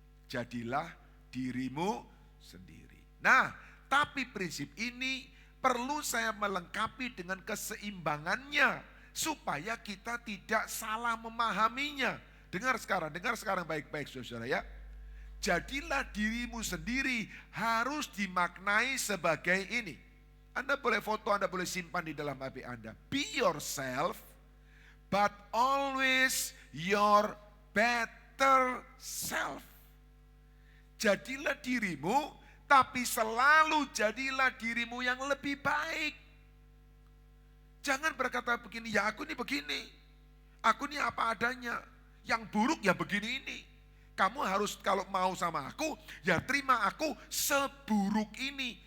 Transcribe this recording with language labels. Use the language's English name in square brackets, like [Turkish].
[Indonesian] Jadilah dirimu sendiri. Nah, tapi prinsip ini perlu saya melengkapi dengan keseimbangannya, supaya kita tidak salah memahaminya. Dengar sekarang baik-baik saudara ya. Jadilah dirimu sendiri harus dimaknai sebagai ini. Anda boleh foto, Anda boleh simpan di dalam HP Anda. [English] Be yourself, but always your better self. [Indonesian] Jadilah dirimu, tapi selalu jadilah dirimu yang lebih baik. Jangan berkata begini, ya aku ini begini. Aku ini apa adanya. Yang buruk ya begini ini. Kamu harus kalau mau sama aku, ya terima aku seburuk ini.